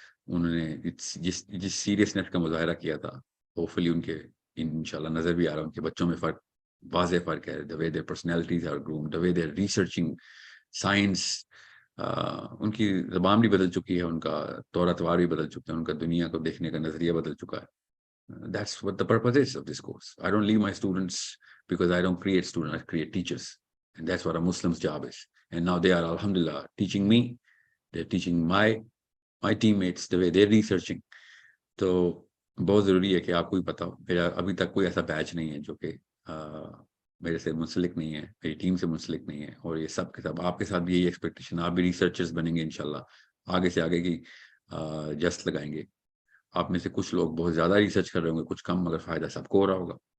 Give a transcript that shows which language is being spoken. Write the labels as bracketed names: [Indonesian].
[Urdu] انہوں نے جس سیریسنیس کا مظاہرہ کیا تھا, ہوپ فلی ان کے انشاءاللہ نظر بھی آ رہا ہے ان کے بچوں میں فرق, واضح فرق ہے. [English] the way their personalities are groomed, the way they're researching science, [Urdu] ان کی زبان بھی بدل چکی ہے, ان کا طور اتوار بھی بدل چکا ہے, ان کا دنیا کو دیکھنے کا نظریہ بدل چکا ہے. [English] That's what the purpose is of this course. I don't leave my students because I don't create students, I create teachers. And that's what a Muslim's job is. And now they are, alhamdulillah, teaching me. They're teaching my teammates the way they're researching. [Urdu] تو بہت ضروری ہے کہ آپ کو بھی پتا ہو. میرا ابھی تک کوئی ایسا بیچ نہیں ہے جو کہ میرے سے منسلک نہیں ہے, میری ٹیم سے منسلک نہیں ہے. اور یہ سب کے سب آپ کے ساتھ بھی یہی ایکسپیکٹیشن, آپ بھی ریسرچرز بنیں گے انشاءاللہ, آگے سے آگے کی جست لگائیں گے. آپ میں سے کچھ لوگ بہت زیادہ ریسرچ کر رہے ہوں گے, کچھ کم, مگر فائدہ سب کو ہو رہا ہوگا.